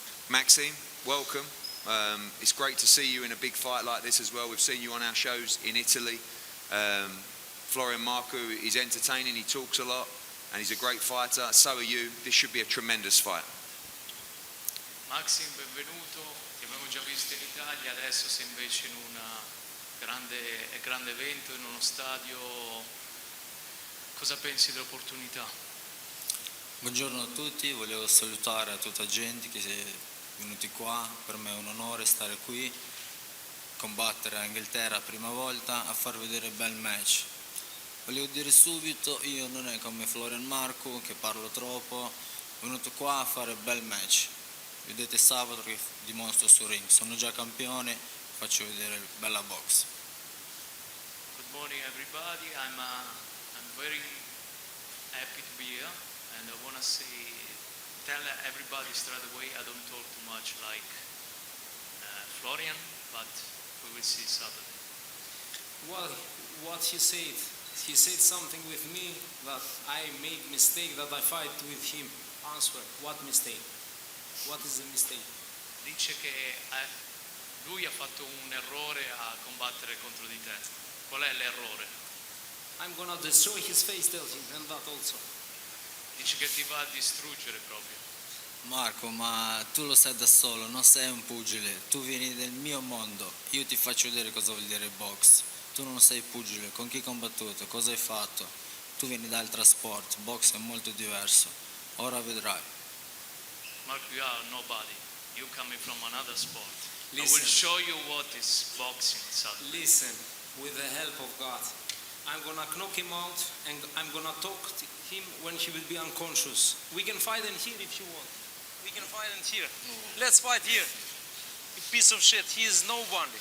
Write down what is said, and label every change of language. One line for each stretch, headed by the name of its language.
English: Maxime, welcome. It's great to see you in a big fight like this as well. We've seen you on our shows in Italy. Florian Marku is entertaining, he talks a lot, and he's a great fighter. So are you. This should be a tremendous fight.
Italian: Maxime, benvenuto. Ti abbiamo già visto in Italia, adesso sei invece in un grande evento, in uno stadio. Cosa pensi dell'opportunità? Buongiorno a tutti, volevo salutare a tutta gente che è venuti qua, per me è un onore stare qui, combattere a Inghilterra prima volta, a far vedere bel match. Volevo dire subito, io non è come Florian Marku che parlo troppo, sono venuto qua a fare bel match. Vedete sabato che dimostro sul ring, sono già campione, faccio vedere bella box.
English: Good morning everybody, I'm very happy to be here, and I want to tell everybody straight away, I don't talk too much like Florian, but we will see Saturday. Well, what he said something with me that I made mistake, that I fight with him. Answer, what mistake? What is the mistake?
Italian: Dice che lui ha fatto un errore a combattere contro di te. Qual è l'errore?
English: I'm gonna destroy his face, tell him, and that also.
Italian: Dice che ti va a distruggere proprio. Marco, ma tu lo sai da solo, non sei un pugile, tu vieni del mio mondo, io ti faccio vedere cosa vuol dire box. Tu non sei pugile, con chi hai combattuto, cosa hai fatto? Tu vieni da altro sport, box è molto diverso, ora vedrai.
English: Marco, you are nobody. You coming from another sport. Listen. I will show you what is boxing, Saturday. Listen, with the help of God, I'm gonna knock him out, and I'm gonna talk to him when he will be unconscious. We can fight in here if you want. We can fight in here. Let's fight here. You piece of shit. He is nobody.